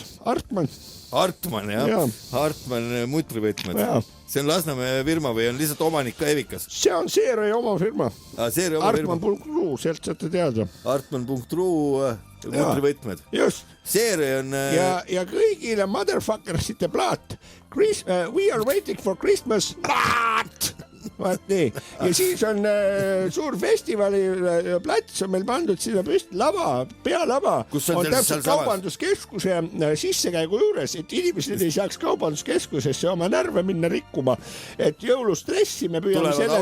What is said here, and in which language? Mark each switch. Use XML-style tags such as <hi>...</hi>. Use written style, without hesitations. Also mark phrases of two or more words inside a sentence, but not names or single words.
<et>Hartmann, jah. Hartmann mutrivõtmed. See on Lasnamäe firma või on lihtsalt omanik ka Hevikas? See on Seeria oma firma. Hartmann.ru, sealt saate teada. Hartmann.ru mutrivõtmed. Just. Seeria on... Ja kõigile motherfuckersite plaat.</et> <en>We are waiting for Christmas.</en> <et>Plaat! Vaat nii. Ja siis on suur festivali plats on meil pandud sinna püsti lava, pealava. On täpselt kaubanduskeskuse sissekäigu juures, et inimesed ei saaks kaubanduskeskusesse oma närve minna rikkuma. Et jõulustressi me püüame sellega...</et>